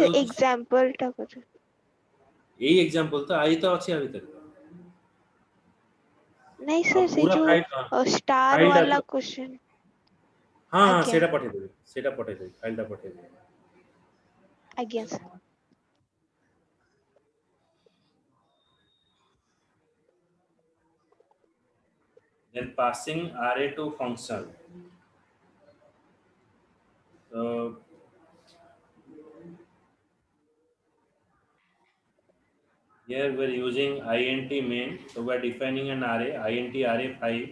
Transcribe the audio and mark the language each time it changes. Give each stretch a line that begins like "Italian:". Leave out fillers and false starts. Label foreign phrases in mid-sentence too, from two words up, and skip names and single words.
Odia: ପଠେଇ ଦଉଛି example ଟା ପଠେଇ। ଏଇ ଏକ୍ସାମ୍ପଲ ତ ଆଇ ତ ଅଛି ଆ ଭିତରେ ନାଇଁ ଆଉ sir, ସେ ପୁରା ଯୋଉ star ଫାଇଲଟା वाला ତ question। ହଁ ହଁ ଆଜ୍ଞା, ସେଇଟା ପଠେଇଦେବି ଫାଇଲଟା ପଠେଇଦେବି ଆଜ୍ଞା sir.
English: then passing array to function so here we're using int main so we're defining an array int array 5